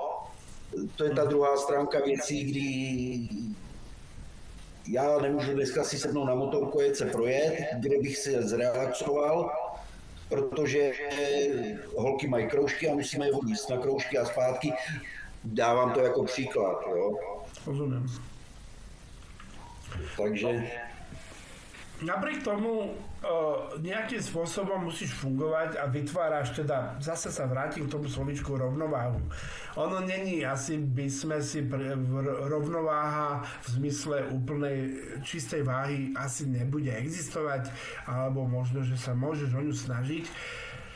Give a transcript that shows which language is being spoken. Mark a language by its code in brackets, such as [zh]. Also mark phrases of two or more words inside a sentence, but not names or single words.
[cs] To je ta druhá stránka věcí, kdy já nemůžu dneska si sednout na motorku a jet se projet, kde bych se zrelaxoval, protože holky mají kroužky a musíme je odníst na kroužky a zpátky. Dávám to jako příklad, jo. [sk] Rozumiem. Takže napriek tomu nejakým spôsobom musíš fungovať a vytváraš teda, zase sa vrátim k tomu slovíčku rovnováhu. [cs] Ono není, [sk] asi by sme si rovnováha v zmysle úplnej čistej váhy asi nebude existovať, alebo možno, že sa môžeš o ňu snažiť.